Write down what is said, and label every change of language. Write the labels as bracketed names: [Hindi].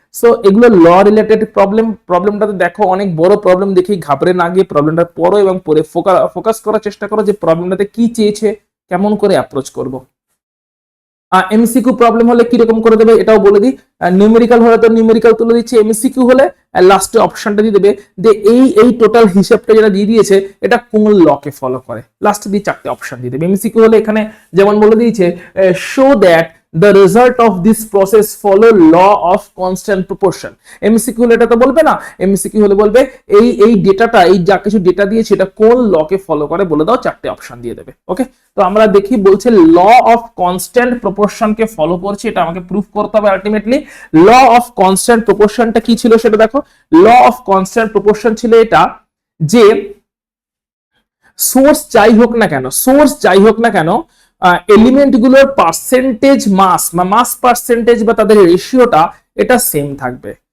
[Bangla] So এগুলো ল related problem. প্রবলেমটাতে দেখো অনেক বড় প্রবলেম, দেখি ঘাবড়ে না গিয়ে প্রবলেমটা পড়ো এবং পড়ে ফোকাস করার চেষ্টা করো যে প্রবলেমটাতে কি চেয়েছে, কেমন করে অ্যাপ্রোচ করব। এমসিকিউ প্রবলেম হলে কিরকম করে দেবে এটাও বলে দিই। নিউমেরিক্যাল হলে তো নিউমেরিক্যাল তুলে দিচ্ছে, এমসিকিউ হলে লাস্টে অপশনটা দিয়ে দেবে যে এই টোটাল হিসাবটা যেটা দিয়ে দিয়েছে এটা কোন লকে ফলো করে, লাস্টে দিয়ে 4টে অপশন দিয়ে দেবে। এমসিকিউ হলে এখানে যেমন বলে দিয়েছে [English] Show that the result of this process follow law of constant proportion। [Bangla] MCQ হলে এটা তো বলবে না, এমসিকিউ হলে বলবে এই ডেটাটা, এই যা কিছু ডেটা দিয়েছে এটা কোন লকে ফলো করে বলে দাও, 4টে অপশন দিয়ে দেবে। ওকে, তো আমরা দেখি বলছে law of constant proportion K follow করছে, এটা আমাকে প্রুফ করতে হবে আলটিমেটলি। ল অফ কনস্ট্যান্ট প্রপোর্শনটা কি ছিল সেটা দেখো। ল অফ কনস্ট্যান্ট প্রপোর্শন ছিল এটা যে সোর্স যাই হোক না কেন, এলিমেন্ট গুলোর পার্সেন্টেজ মাস বা মাস পার্সেন্টেজ বা তাদের রেশিওটা এটা সেম থাকবে।